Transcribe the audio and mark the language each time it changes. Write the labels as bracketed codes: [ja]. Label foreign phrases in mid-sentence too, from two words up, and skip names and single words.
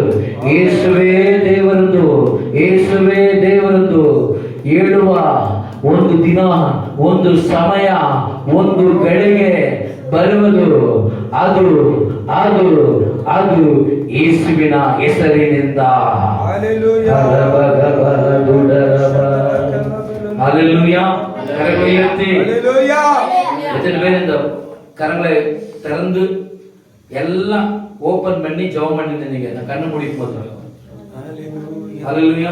[kn] ಯೇಸುವೇ ದೇವರದ್ದು, ಯೇಸುವೇ ದೇವರದ್ದು ಹೇಳುವ ಒಂದು ದಿನ, ಒಂದು ಸಮಯ, ಒಂದು ಗಳಿಗೆ ಬರುವುದು. ಅದು ಅದು ಅದು ಯೇಸುವಿನ ಹೆಸರಿನಿಂದ. [ta] Hallelujah. ஹalleluya. கரங்களை உயர்த்தி Hallelujah. எத்தனை பேர் இந்த கரங்களை திறந்து எல்லாம் ஓபன் பண்ணி ஜெபம் பண்ணி நின்னீங்க? நான் கண்ணு மூடி போதும். ஹalleluya.